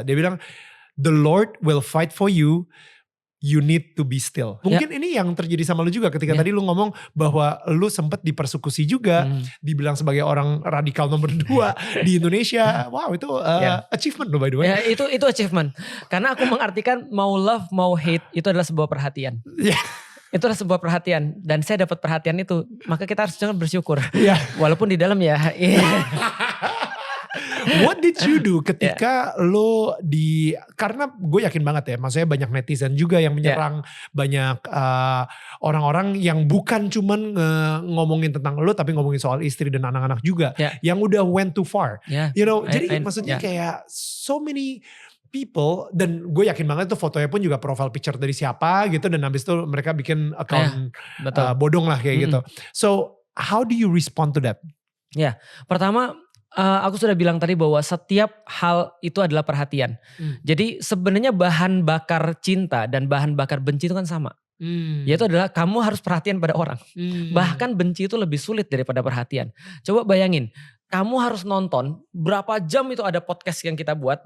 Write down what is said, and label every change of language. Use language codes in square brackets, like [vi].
[id] Dia bilang, [en] "The Lord will fight for you. You need to be still." [id] Mungkin ini yang terjadi sama lu juga ketika tadi lu ngomong bahwa lu sempat dipersekusi juga, dibilang sebagai orang radikal nomor 2 di Indonesia. [en] Wow, itu achievement loh by the way. [id] Ya, itu achievement. Karena aku mengartikan mau love mau hate itu adalah sebuah perhatian. Itulah sebuah perhatian dan saya dapat perhatian itu, maka kita harus jangan bersyukur. Iya. Walaupun di dalam ya. [en] What did you do [id] ketika lo karena gue yakin banget ya, maksudnya banyak netizen juga yang menyerang, banyak orang-orang yang bukan cuman ngomongin tentang lo tapi ngomongin soal istri dan anak-anak juga, yang udah [en] went too far. You know, [id] jadi maksudnya kayak [en] so many people, [id] dan gue yakin banget tuh fotonya pun juga [en] profile picture [id] dari siapa gitu, dan habis itu mereka bikin account bodong lah kayak gitu. [en] So how do you respond to that? [id] Ya, pertama aku sudah bilang tadi bahwa setiap hal itu adalah perhatian. Jadi sebenarnya bahan bakar cinta dan bahan bakar benci itu kan sama. Yaitu adalah kamu harus perhatian pada orang. Bahkan benci itu lebih sulit daripada perhatian. Coba bayangin, kamu harus nonton berapa jam itu ada podcast yang kita buat.